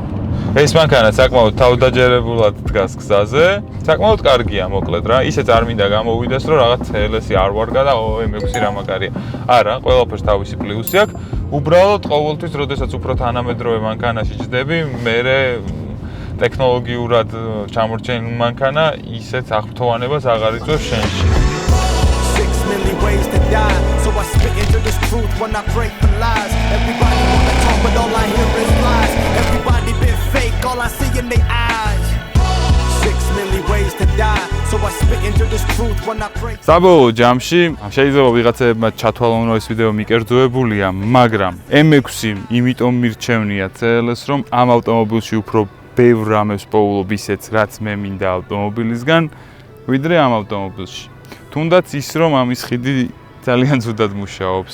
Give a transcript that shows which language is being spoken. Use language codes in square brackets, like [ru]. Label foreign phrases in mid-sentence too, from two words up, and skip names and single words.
[ka] ეს მანქანა საკმაოდ თავდაჯერებულად დგას გზაზე, საკმაოდ კარგია მოკლედ რა, ისე არ მინდა გამოვიდეს რომ რაღაც CLS-ი არ ვარგა და M6 რა მაგარია. არა, ყველაფერს თავისი პლუსი აქვს. უბრალოდ ყოველთვის, როდესაც უფრო თანამედროვე მანქანაში ჯდები, მერე ტექნოლოგიურად ჩამორჩენილ მანქანა ისეთ აღფრთოვანებას აღარ იწვევს შენში. [en] 6 million ways to die, so I spit into this truth when I break the lies. Everybody wanna talk, but all I hear is lies. Everybody been fake, all I see in their eyes. 6 million ways to die, so I spit into this truth when I break. [ka] საბოლოო ჯამში შეიძლება ვიღაცებმა ჩათვალონ რომ ეს ვიდეო მიკერძოებულია, მაგრამ M6 იმიტომ მირჩევნია CLS, რომ ამ ავტომობილში უფრო ბევრ რამებს პოულობ ისეც, რაც მე მინდა ავტომობილისგან, ვიდრე ამ ავტომობილში. თუნდაც ის რომ ამის ხიდი ძალიან ცუდად მუშაობს.